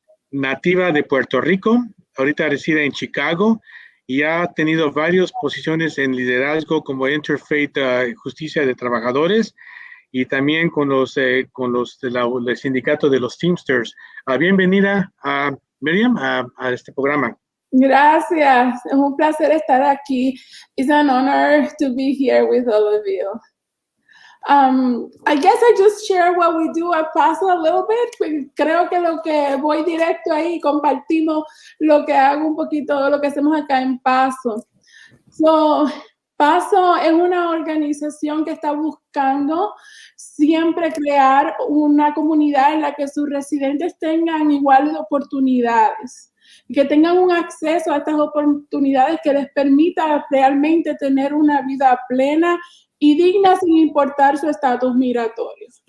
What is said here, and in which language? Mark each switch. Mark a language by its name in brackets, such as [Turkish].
[Spanish] Nativa de Puerto Rico, ahorita reside en Chicago y ha tenido varias posiciones en liderazgo como Interfaith Justicia de Trabajadores y también con los del sindicato de los Teamsters. Bienvenida, Marièn, a este programa. Gracias, es un placer estar aquí. [English] It's an honor to be here with all of you. I guess I just share what we do at Paso a little bit. [Spanish] Creo que lo que voy directo ahí, compartimos lo que hago un poquito, lo que hacemos acá en Paso. So, Paso es una organización que está buscando siempre crear una comunidad en la que sus residentes tengan iguales oportunidades, que tengan un acceso a estas oportunidades que les permita realmente tener una vida plena y digna sin importar su estatus migratorio.